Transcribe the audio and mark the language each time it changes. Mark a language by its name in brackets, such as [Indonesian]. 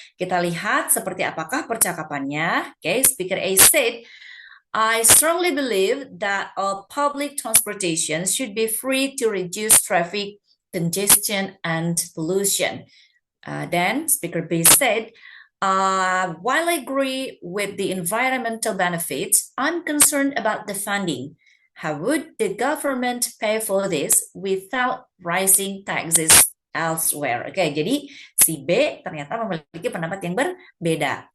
[Indonesian] Kita lihat seperti apakah percakapannya. [English] Oke, speaker A said, I strongly believe that all public transportation should be free to reduce traffic congestion and pollution. Then speaker B said, while I agree with the environmental benefits, I'm concerned about the funding. How would the government pay for this without rising taxes elsewhere? [Indonesian] Oke, jadi si B ternyata memiliki pendapat yang berbeda.